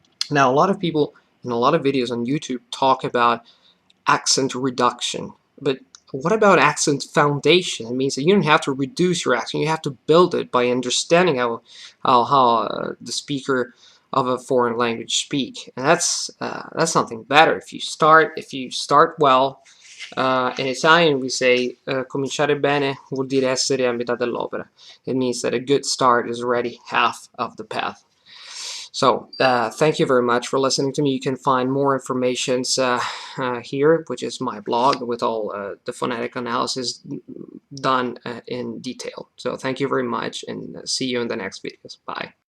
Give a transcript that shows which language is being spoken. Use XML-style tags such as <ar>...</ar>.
<en>Now, a lot of people in a lot of videos on YouTube talk about accent reduction, but what about accent foundation? It means that you don't have to reduce your accent, you have to build it by understanding how the speaker of a foreign language speak, and that's something better. If you start well. In Italian we say</en> <it>cominciare bene vuol dire essere a metà dell'opera.</it> <en>It means that a good start is already half of the path. So thank you very much for listening to me. You can find more information here, which is my blog with all the phonetic analysis done in detail. So thank you very much, and see you in the next videos. Bye.</en>